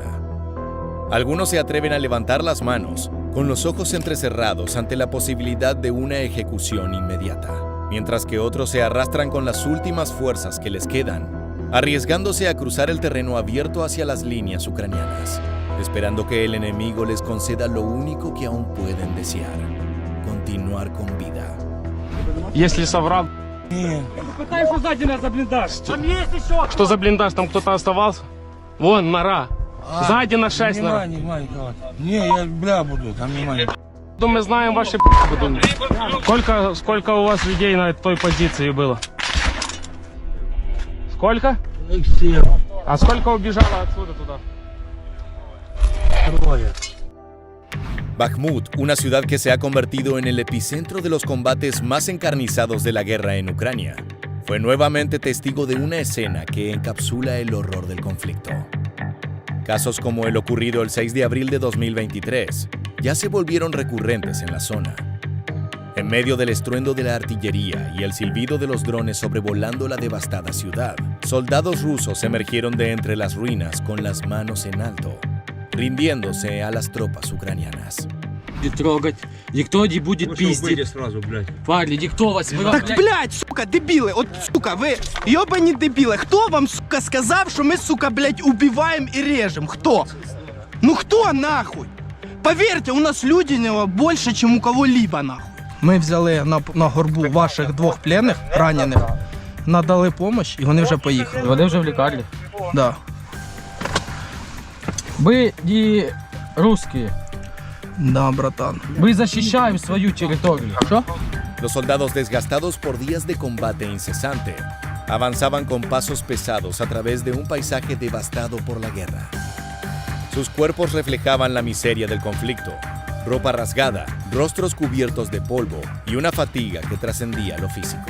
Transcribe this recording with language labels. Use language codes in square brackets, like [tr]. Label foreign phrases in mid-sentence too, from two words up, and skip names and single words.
[es] Algunos se atreven a levantar las manos, con los ojos entrecerrados ante la posibilidad de una ejecución inmediata, mientras que otros se arrastran con las últimas fuerzas que les quedan, arriesgándose a cruzar el terreno abierto hacia las líneas ucranianas, esperando que el enemigo les conceda lo único que aún pueden desear: continuar con vida. [ru] Если соврал... Пытай, что сзади нас за блиндаж. Там есть еще! Что за блиндаж? Там кто-то оставался? Вон, нора. Сзади на 6. Не, я бля буду, там внимание. Мы знаем ваши будут. Сколько у вас людей на той позиции было? Сколько? А сколько убежало отсюда туда? [es] Bakhmut, una ciudad que se ha convertido en el epicentro de los combates más encarnizados de la guerra en Ucrania, fue nuevamente testigo de una escena que encapsula el horror del conflicto. Casos como el ocurrido el 6 de abril de 2023 ya se volvieron recurrentes en la zona. En medio del estruendo de la artillería y el silbido de los drones sobrevolando la devastada ciudad, soldados rusos emergieron de entre las ruinas con las manos en alto, rindiéndose a las tropas ucranianas. [ru] Трогать. Никто не будет пиздить. Парни, никто вас... [uk] Так, блядь, сука, дебіли, от, сука, ви йобані дебіли. Хто вам, сука, сказав, що ми, сука, блядь, убиваем і режем? Хто? Ну хто, нахуй? Поверьте, у нас людяного більше, ніж у кого-либо, нахуй. Ми взяли на горбу ваших двох пленних, ранених, надали допомогу, і вони вже поїхали. Вони вже в лікарні? [ru] Да. [uk] Ви не русские. [ru] Да, bratán. Мы защищаем свою территорию. [es] ¿Qué? Los soldados desgastados por días de combate incesante avanzaban con pasos pesados a través de un paisaje devastado por la guerra. Sus cuerpos reflejaban la miseria del conflicto, ropa rasgada, rostros cubiertos de polvo y una fatiga que trascendía lo físico.